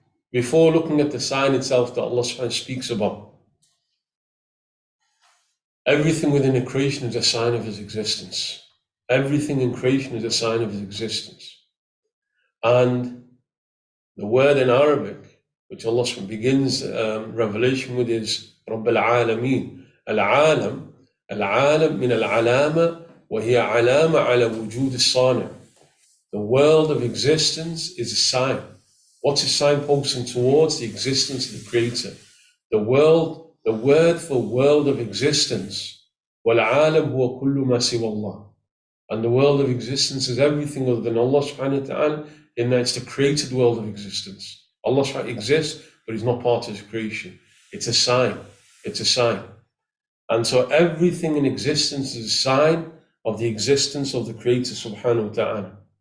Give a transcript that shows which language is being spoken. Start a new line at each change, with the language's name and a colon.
English: Before looking at the sign itself that Allah subhanahu speaks about, everything within a creation is a sign of His existence. Everything in creation is a sign of His existence. And the word in Arabic, which Allah begins revelation with, is
Arabic: رب العالمين. العالم من العلامة وهي علامة على وجود الصانع.
English: The world of existence is a sign. What's a sign posting towards? The existence of the Creator. The word for world of existence.
Arabic: والعالم هو كل ما سوى الله.
English: And the world of existence is everything other than Allah subhanahu wa ta'ala, in that it's the created world of existence. Allah subhanahu wa ta'ala exists, but He's not part of His creation. It's a sign. It's a sign. And so everything in existence is a sign of the existence of the Creator subhanahu wa ta'ala.